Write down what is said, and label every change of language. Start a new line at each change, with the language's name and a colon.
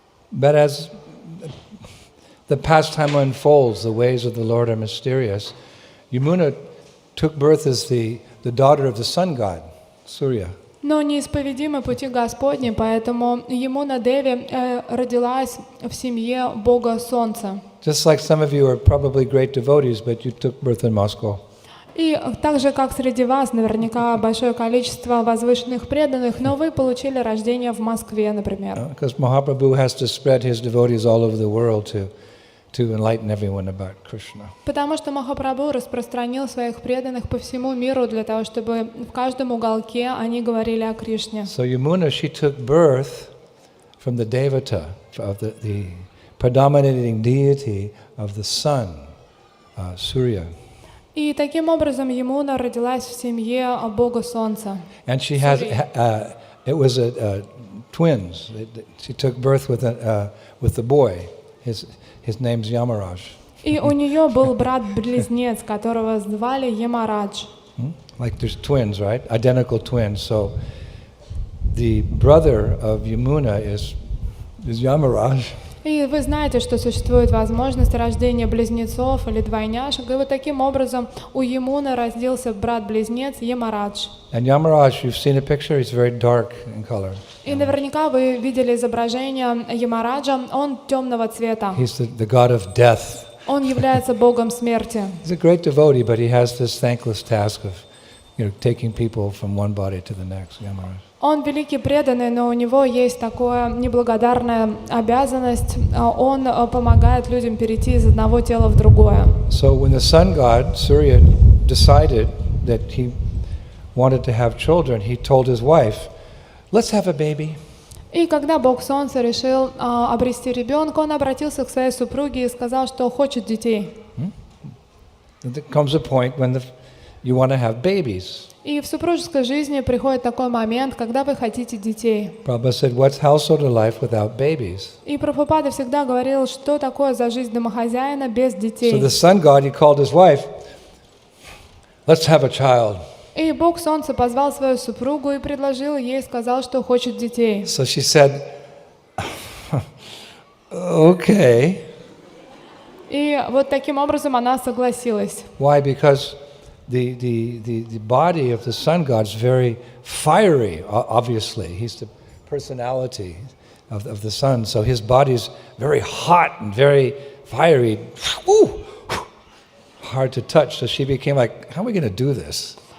English: But as the pastime unfolds, the ways of the Lord are mysterious. Yamuna took birth as the daughter of the sun god, Surya.
Russian: Но неисповедимы пути Господни, поэтому Ямуна Деви родилась в семье Бога Солнца.
English: Just like some of you are probably great devotees, but you took birth in Moscow.
Russian: И так же, как среди вас, наверняка большое количество возвышенных преданных, но вы получили рождение в Москве, например.
English: Because Mahaprabhu has to spread his devotees all over the world to enlighten everyone about Krishna.
Russian: Потому что Махапрабху распространил своих преданных по всему миру для того, чтобы в каждом уголке они говорили о Кришне.
English: So Yamuna, she took birth from the Devata, of the predominating deity of the sun, Surya.
Russian: И таким образом Ямуна родилась в семье Бога Солнца.
English: And she has, it was twins. She took birth with the boy. His name's Yamaraj.
Russian: И у нее был брат-близнец, которого звали Ямарадж.
English: Like there's twins, right? Identical twins. So the brother of Yamuna is Yamaraj.
Russian: И вы знаете, что существует возможность рождения близнецов или двойняшек, и вот таким образом у Ямуны родился брат-близнец Ямарадж.
English: And Yamaraj, you've seen a picture, he's very dark in color.
Russian: И наверняка вы видели изображение Ямараджа, он темного цвета.
English: He's the god of death.
Russian: Он является богом смерти.
English: He's a great devotee, but he has this thankless task of, taking people from one body to the next. Yamaraj.
Russian: Он великий преданный, но у него есть такая неблагодарная обязанность. Он помогает людям перейти из одного тела в другое.
English: So when the sun god, Surya, decided that he wanted to have children, he told his wife, let's have a baby.
Russian: И когда Бог Солнца решил обрести ребенка, он обратился к своей супруге и сказал, что хочет детей.
English: There comes a point when you want to have babies.
Russian: И в супружеской жизни приходит такой момент, когда вы хотите детей.
English: Prabhupada said, what's household life without babies?
Russian: И Прабхупада всегда говорил, что такое за жизнь домохозяина без детей.
English: So the sun god, he called his wife, let's have a child.
Russian: И Бог Солнца позвал свою супругу и предложил ей, сказал, что хочет детей.
English: So she said, okay.
Russian: И вот таким образом она согласилась.
English: Why? Because the body of the sun god is very fiery, obviously. He's the personality of the sun. So his body is very hot and very fiery. Hard to touch. So she became like, how are we going to do this?